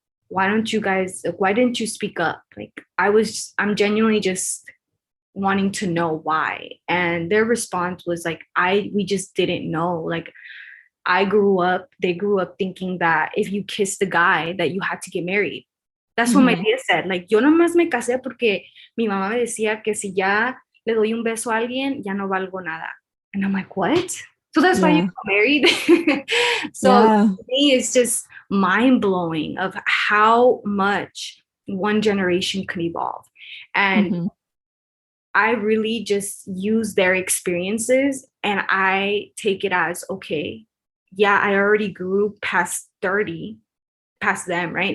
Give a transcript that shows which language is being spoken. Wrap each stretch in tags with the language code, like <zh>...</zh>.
<en>why didn't you speak up? Like, I'm genuinely just wanting to know why. And their response was like, we just didn't know. Like, they grew up thinking that if you kissed the guy that you had to get married. That's what my tia said.</en> <es>Like, yo nomás me casé porque mi mamá me decía que si ya le doy un beso a alguien, ya no valgo nada.</es> <en>And I'm like, what? So that's why you got married? So to me, it's just mind blowing of how much one generation can evolve. And I really just use their experiences and I take it as, okay, yeah, I already grew past 30, past them, right?</en>